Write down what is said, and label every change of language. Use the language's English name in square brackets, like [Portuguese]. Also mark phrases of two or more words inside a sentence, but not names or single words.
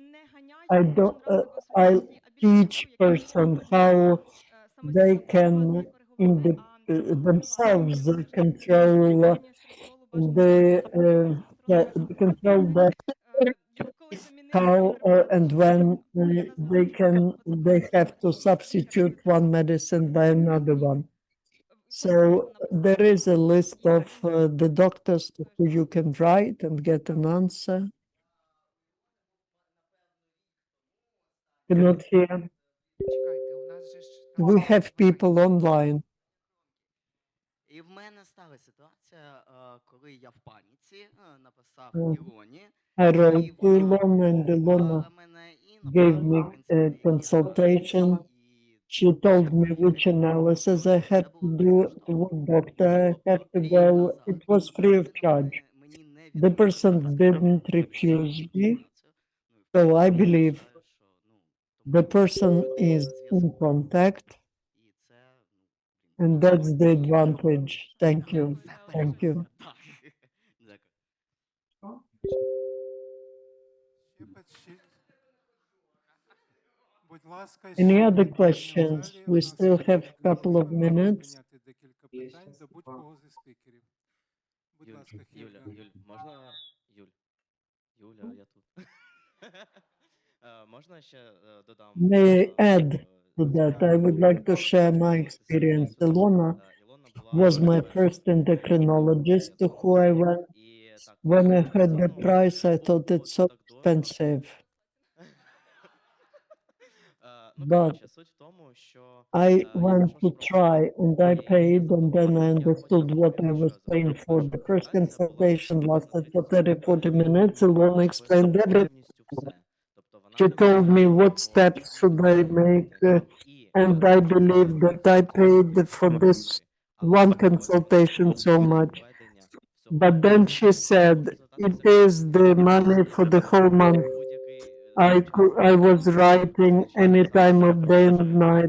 [English] I teach person how they can themselves control control that how and when they have to substitute one medicine by another one. So there is a list of the doctors to who you can write and get an answer. Cannot hear. [Ukrainian] Чекайте, у нас же ж [English] We have people online. [Ukrainian] І в мене стала ситуація, коли я в паніці написав Мгм. Ілоні, [English] I [Ukrainian] і [English] wrote to [Ukrainian] вона [English] Ilona and Ilona [Ukrainian] послухала мене і [English] gave [Ukrainian] направила [English] me [Ukrainian] в [English] a [Ukrainian] кінці [English] consultation. [Ukrainian] І [English] She told me which analysis I had to do, to what doctor I had to go. It was free of charge. The person didn't refuse me, so I believe the person is in contact, and that's the advantage. Thank you. Thank you. [Ukrainian] Будь ласка, [English] Any [Ukrainian] ще [English] other [Ukrainian] питання в [English] questions? [Ukrainian] залі? [English] We [Ukrainian] У нас [English] still [Ukrainian] є [English] have a [Ukrainian] одна [English] couple of [Ukrainian] хвилина, можна [English] minutes. [Ukrainian] прийняти декілька питань до будь-кого зі спікерів. Будь ласка, Хільга. Юль, можна Юля, я тут. Можна ще додам? [English] May I add to that? I would like to share my experience. Ilona was my first endocrinologist to who I went. When I heard the price, I thought it's so expensive. but [Ukrainian] суть в тому, що [English] I [Ukrainian] я [English] went [Ukrainian] пішов [English] to [Ukrainian] шукати [English] try and I [Ukrainian] і [English] paid and then I [Ukrainian] я [English] understood [Ukrainian] потім [English] what I [Ukrainian] зрозумів, [English] was [Ukrainian] що [English] paying for. The first [Ukrainian] консультація була [English] consultation lasted for [Ukrainian] приблизно [English] 30-40 minutes. Ilona explained everything. [Ukrainian] повністю все. Тобто вона [English] She told me what steps should I make, and I believe that I paid for this one consultation so much. But then she said, it is the money for the whole month. I was writing any time of day and night.